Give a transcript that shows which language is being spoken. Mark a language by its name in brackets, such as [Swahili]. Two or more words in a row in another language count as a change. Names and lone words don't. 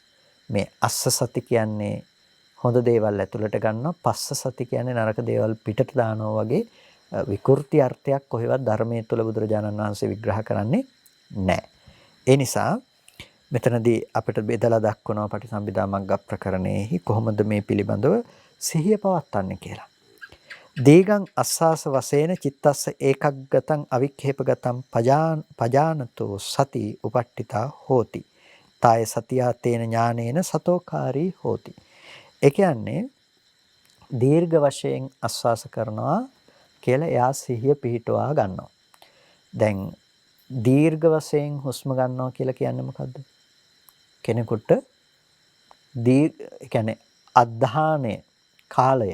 [Sinhala] මේ [Pali] අස්ස සති [Sinhala] කියන්නේ හොඳ දේවල් ඇතුළට ගන්නවා, [Pali] පස්ස සති [Sinhala] කියන්නේ නරක දේවල් පිටට දානවා වගේ විකෘති අර්ථයක් කොහෙවත් ධර්මයේ තුල බුදුරජාණන් වහන්සේ විග්‍රහ කරන්නේ නැහැ. ඒ නිසා මෙතනදී අපිට බෙදලා දක්වනවා පටිසම්භිදා මග්ග ප්‍රකරණයෙහි කොහොමද මේ පිළිබඳව සිහිය පවත්වන්නේ කියලා. [Pali] දීගං අස්සාස වශයෙන් චිත්තස්ස ඒකග්ගතං අවික්ඛේපගතං පජානතෝ සති උපට්ඨිතා හෝති. තාය සතියා තේන ඥානේන සතෝකාරී හෝති. [Sinhala] ඒ කියන්නේ දීර්ඝ වශයෙන් ආස්වාස කරනවා කියලා එයා සිහිය පිහිටුවා ගන්නවා. දැන් දීර්ඝ වශයෙන් හුස්ම ගන්නවා කියලා කියන්නේ මොකද්ද? කෙනෙකුට කියන්නේ අධානය කාලය.